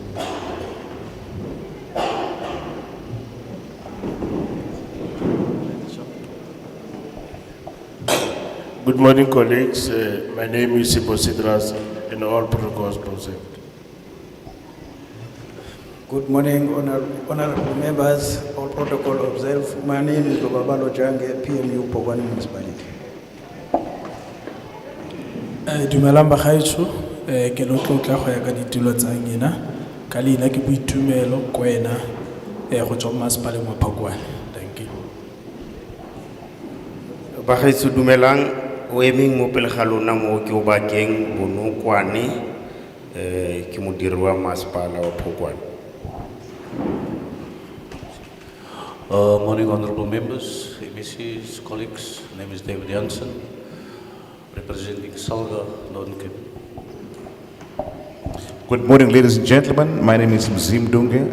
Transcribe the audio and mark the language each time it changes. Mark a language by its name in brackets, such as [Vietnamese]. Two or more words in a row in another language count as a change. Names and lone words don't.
[English] Good morning, colleagues. My name is Sipo Sidras, and all protocols present. Good morning, honorable members, all protocol observed. My name is Lobabalo Jange, PMU Phokwane Municipality. [Tswana] Dumelang bagaetsho ke lo tlotla go ya ka ditulo tsa ngena ka leina ke boitumelo kwena go tswa masepaleng wa Phokwane. [English] Thank you. [Tswana] Bagaetsho dumelang o emeng mo pele ga lona mo ke o bakeng Bonokwane ke modiri wa masepala wa Phokwane. [English] Morning, honorable members, MECs, colleagues. My name is David Jansen, representing Salga, Northern Cape. Good morning, ladies and gentlemen. My name is Mzim Dunge.